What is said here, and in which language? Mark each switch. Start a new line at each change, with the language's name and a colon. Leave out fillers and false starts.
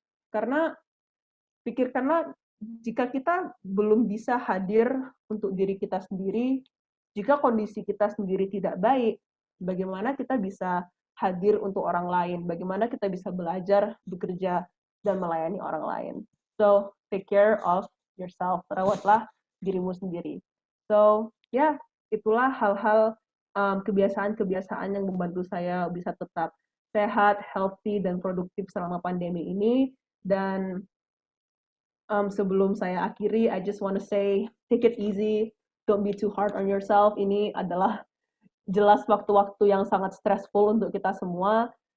Indonesian: Karena pikirkanlah, jika kita belum bisa hadir untuk diri kita sendiri, jika kondisi kita sendiri tidak baik, bagaimana kita bisa hadir untuk orang lain? Bagaimana kita bisa belajar, bekerja, dan melayani orang lain?
English: So, take care of yourself.
Indonesian: Rawatlah dirimu sendiri. So, ya, itulah hal-hal kebiasaan-kebiasaan yang membantu saya bisa tetap sehat, healthy, dan produktif selama pandemi ini. Dan sebelum saya akhiri,
English: I just want to say, take it easy, don't be too hard on yourself.
Indonesian: Ini adalah jelas waktu-waktu yang sangat stressful untuk kita semua.